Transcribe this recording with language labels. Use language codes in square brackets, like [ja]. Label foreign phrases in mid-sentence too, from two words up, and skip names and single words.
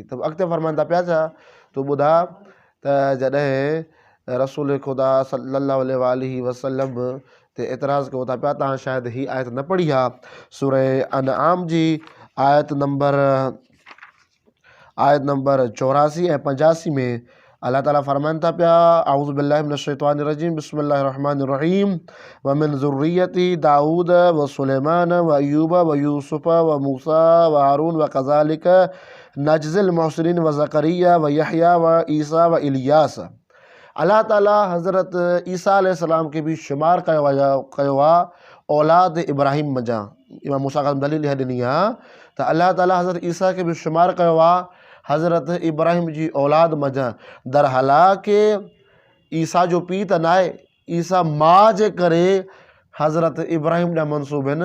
[sd] त अॻिते फ़रमाईंदा पिया छा, तूं ॿुधा त जॾहिं रसूल ख़ुदा [ar] صلى الله عليه وسلم [sd] ते एतिराज़ कयो था पिया, तव्हां शायदि ही आयत न पढ़ी आहे, सूरह अनआम जी आयत नंबर 84 ऐं 85 में अल्लाह ताला फ़रमाइनि था पिया, [ar] أعوذ بالله من الشيطان الرجيم بسم الله الرحمن الرحيم ومن ذريتي داود وسليمان وأيوب ويوسف وموسى وهارون وكذلك نجزي المحسنين وزكريا ويحيى وعيسى وإلياس. [sd] अल्लाह ताला हज़रत ईसा अलैहिस्सलाम खे बि शुमार कयो आहे औलाद इब्राहिम मज़ा। इमाम मूसा काज़िम दलील इहा ॾिनी आहे त अल्लाह ताला हज़रत ईसा खे बि शुमार कयो आहे हज़रत इब्राहिम जी औलाद मज़ा। दर हालांकि ईसा जो पीउ त न आहे, ईसा माउ जे करे हज़रत इब्राहिम ॾांहुं मनसूब आहिनि।